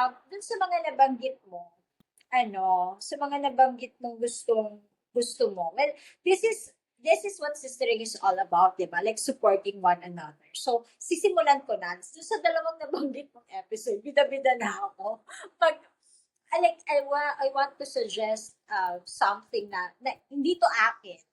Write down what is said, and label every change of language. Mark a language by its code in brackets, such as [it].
[tl] Dun sa mga nabanggit mo, sa mga nabanggit mong gusto mo. [en] Well, this is what sistering is all about, [tl] di ba? [en] Like supporting one another. [tl] So, sisimulan ko na. So, sa dalawang nabanggit mong episode, bida-bida na ako. [en] I want to suggest something [tl] na hindi to akin.